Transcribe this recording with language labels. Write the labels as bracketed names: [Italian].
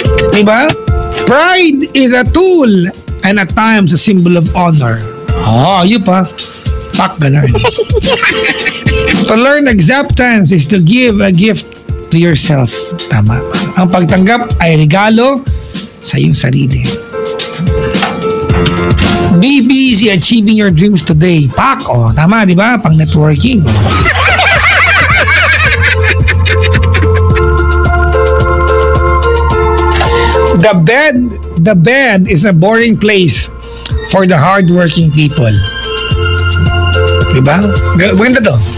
[Filipino] Diba? [English] Pride is a tool and at times a symbol of honor. [Filipino] Yun pa. Pak, ganun. [English] To learn acceptance is to give a gift to yourself. [Filipino] Tama. Ang pagtanggap ay regalo sa iyong sarili. [English] Be busy achieving your dreams today. [Filipino] Pak, tama, di ba? Pang networking. [English] The bed is a boring place for the hardworking people. [Filipino] Diba? Maganda to.